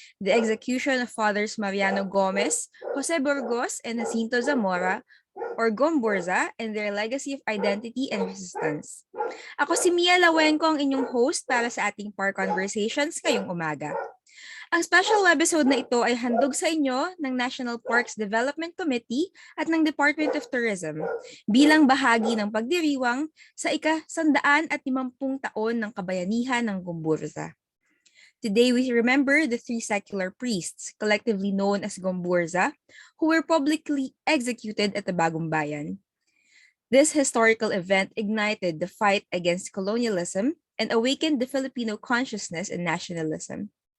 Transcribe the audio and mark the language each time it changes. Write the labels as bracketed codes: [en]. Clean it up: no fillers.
[en] The execution of Fathers Mariano Gomez, Jose Burgos, and Jacinto Zamora, or GomBurZa, and their legacy of identity and resistance. [tl] Ako si Lauengco, ang inyong host para sa ating Park Conversations ngayong umaga. Ang special webisode na ito ay handog sa inyo ng National Parks Development Committee at ng Department of Tourism bilang bahagi ng pagdiriwang sa ika-150 taon ng kabayanihan ng GomBurZa. [en] Today, we remember the 3 secular priests, collectively known as GomBurZa, who were publicly executed at the Bagong Bayan. This historical event ignited the fight against colonialism and awakened the Filipino consciousness and nationalism.